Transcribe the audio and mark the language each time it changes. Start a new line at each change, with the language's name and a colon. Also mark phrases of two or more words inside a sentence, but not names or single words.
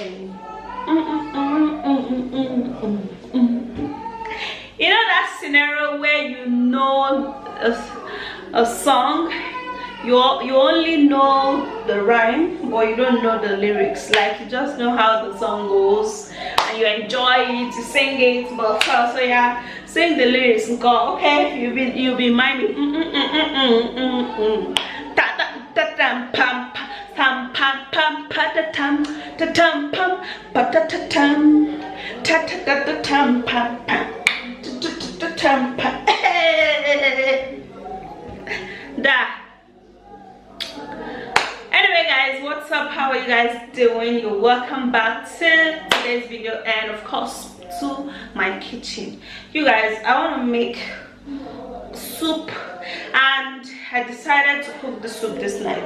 English: You know that scenario where you know a song, you only know the rhyme, but you don't know the lyrics. Like you just know how the song goes, and you enjoy it, you sing it, but so yeah, sing the lyrics and go. Okay, you'll be miming. Ta ta ta tam pam pam pam pam pa ta tam ta tam pam pa ta ta tam ta ta ta ta tam pam pam ta ta ta tam pam. Da. Anyway guys, what's up? How are you guys doing? You're welcome back to today's video, and of course to my kitchen. You guys, I want to make soup, and I decided to cook the soup this night.